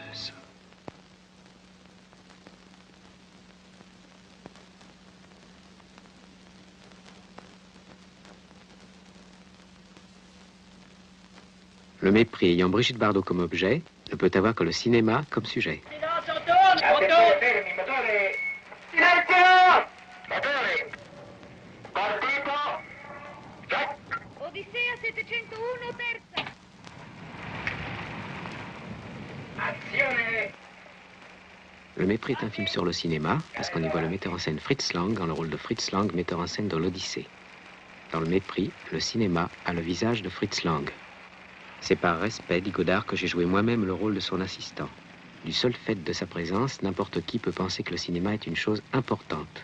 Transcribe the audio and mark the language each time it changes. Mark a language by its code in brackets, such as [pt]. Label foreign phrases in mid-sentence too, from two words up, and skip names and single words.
[fr] Le mépris ayant Brigitte Bardot comme objet ne peut avoir que le cinéma comme sujet. [it] Silenzio, fermi, motore! Silenzio! Motore! Partito! Stop! Odissea 701, terza. Azione! [fr] Le mépris est un film sur le cinéma parce qu'on y voit le metteur en scène Fritz Lang dans le rôle de Fritz Lang, metteur en scène dans l'Odyssée. Dans le mépris, le cinéma a le visage de Fritz Lang. C'est par respect, dit Godard, que j'ai joué moi-même le rôle de son assistant. Du seul fait de sa présence, n'importe qui peut penser que le cinéma est une chose importante.